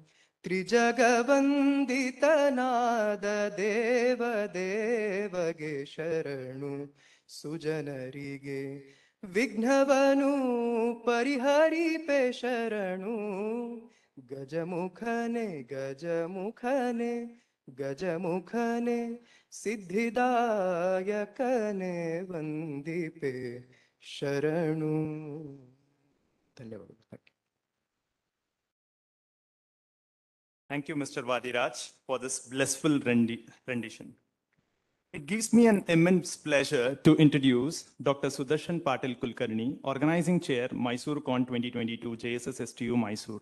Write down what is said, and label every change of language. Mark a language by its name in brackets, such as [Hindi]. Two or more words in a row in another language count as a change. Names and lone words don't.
[Kannada] ತ್ರಿಜಗವಂದಿತನಾದ ದೇವ ದೇವಗೆ ಶರಣು ಸುಜನರಿಗೆ ವಿಘ್ನವನು ಪರಿಹರಿಪೆ ಶರಣು ಗಜಮುಖನೆ ಗಜಮುಖನೆ ಗಜಮುಖನೆ ಸಿದ್ಧಿದಾಯಕನೆ ವಂದಿಪೆ ಶರಣು. ಧನ್ಯವಾದಗಳು. [English] Thank you, Mr. Vadiraj, for this blissful rendition. It gives me an immense pleasure to introduce Dr. Sudarshan Patil Kulkarni, Organizing Chair, MysuruCon 2022, JSS STU, Mysuru.